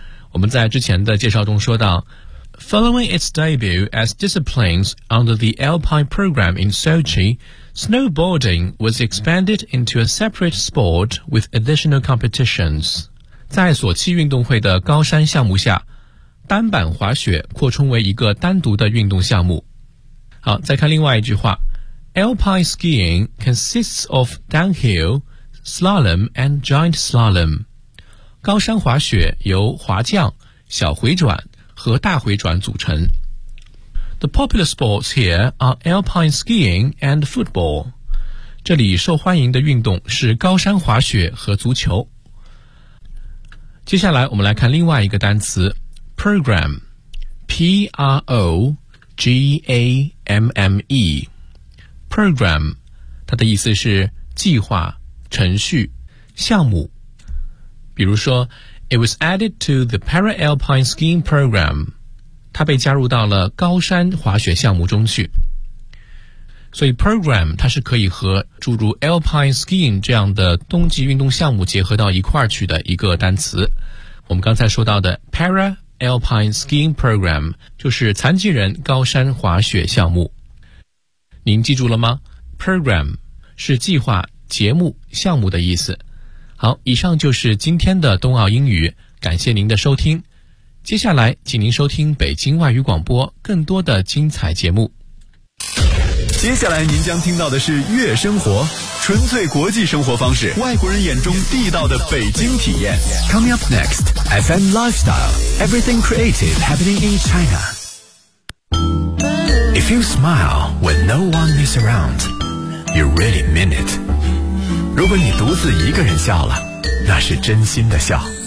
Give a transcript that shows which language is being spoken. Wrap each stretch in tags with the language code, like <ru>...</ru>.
<zh>我们在之前的介绍中说到，</zh> <en>Following its debut as disciplines under the Alpine program in Sochi,Snowboarding was expanded into a separate sport with additional competitions.</en> <zh>在索契运动会的高山项目下，单板滑雪扩充为一个单独的运动项目。好，再看另外一句话。</zh> <en>Alpine skiing consists of downhill, slalom and giant slalom.</en> <zh>高山滑雪由滑降、小回转和大回转组成。</zh> <en>The popular sports here are alpine skiing and football.</en> <zh>这里受欢迎的运动是高山滑雪和足球。接下来我们来看另外一个单词 ,program, P-R-O-G-A-M-M-E, program, 它的意思是计划、程序、项目。比如说</zh> <en>,it was added to the para-alpine skiing program.</en> <zh>它被加入到了高山滑雪项目中去。所以 program 它是可以和诸如 alpine skiing 这样的冬季运动项目结合到一块儿去的一个单词。我们刚才说到的 para alpine skiing program 就是残疾人高山滑雪项目。您记住了吗？ program 是计划、节目、项目的意思。好，以上就是今天的冬奥英语，感谢您的收听。接下来，请您收听北京外语广播更多的精彩节目。接下来您将听到的是悦生活，纯粹国际生活方式，外国人眼中地道的北京体验。</zh> <en>Coming up next, FM Lifestyle, Everything Creative Happening in China. If you smile when no one is around, you really mean it.</en> <zh>如果你独自一个人笑了，那是真心的笑。</zh>